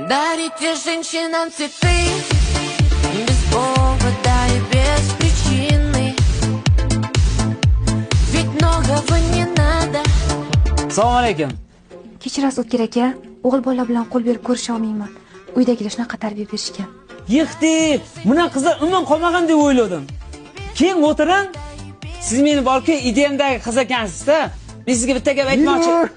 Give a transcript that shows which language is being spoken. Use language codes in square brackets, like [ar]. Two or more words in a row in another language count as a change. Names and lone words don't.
[ru] Дарите женщинам цветы без повода и без причины. Ведь многого не надо. [uz] Assalomu alaykum. Kechirasiz O'tkir aka, o'g'il bola bilan qo'l berib ko'risha olmayman. Uydagilar shunaqa tarbiya berishgan. Yixti, buna qizlar umuman qolmagan deb o'yladim. Keyin o'tiring. Siz meni balki ideyamdagi qiz ekansiz-da. Men sizga bitta gap aytmoqchi.